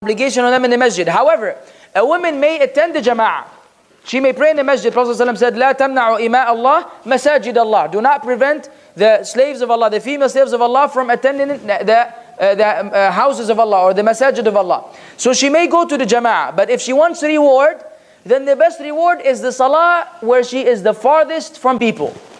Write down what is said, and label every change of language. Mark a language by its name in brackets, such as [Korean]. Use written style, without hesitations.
[English] obligation on them in the masjid. However, a woman may attend the jama'ah. She may pray in the masjid. Prophet ﷺ said, [Arabic] لا تمنعوا إماء الله مساجد الله. [English] Do not prevent the slaves of Allah, the female slaves of Allah, from attending the houses of Allah or the masajid of Allah. So she may go to the jama'ah, but if she wants reward, then the best reward is the salah where she is the farthest from people.